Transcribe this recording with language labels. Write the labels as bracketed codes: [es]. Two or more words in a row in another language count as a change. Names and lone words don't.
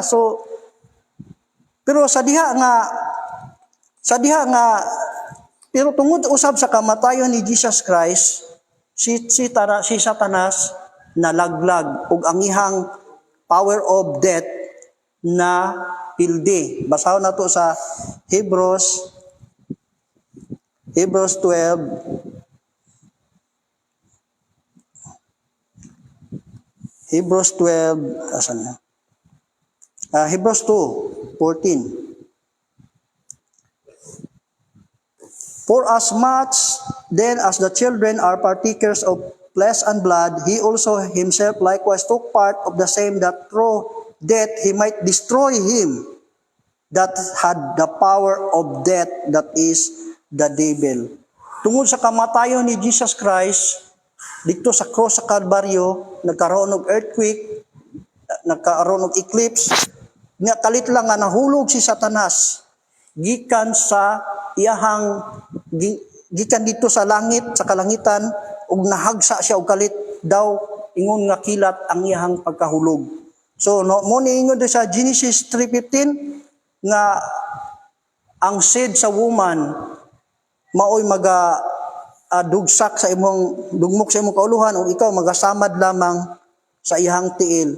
[ceb] So pero sa diha nga pero tungod usab sa kamatayon ni Jesus Christ, si Satanas nalaglag ug ang ihang [en] power of death [ceb] na pildi. Basahon nato sa Hebrews 12. Hebrews 12, asan na? Hebrews 2:14. [en] For as much then as the children are partakers of flesh and blood, he also himself likewise took part of the same, that through death he might destroy him that had the power of death, that is the devil. [ceb] Tungod sa kamatayon ni Jesus Christ, [tl] dito sa cross sa Kalbaryo, nagkaroon ng earthquake, nagkaroon ng eclipse, [ceb] nga kalit lang nga nahulog si Satanas gikan sa iyahang gikan dito sa langit, sa kalangitan, ug nahagsa siya og kalit daw ingon nga kilat ang iyahang pagkahulog. So no mo niingon sa Genesis 3:15 nga ang seed sa woman maoy maga dugsak sa imong dugmok sa imong kauluhan ug ikaw magasamad lamang sa iyang tiil.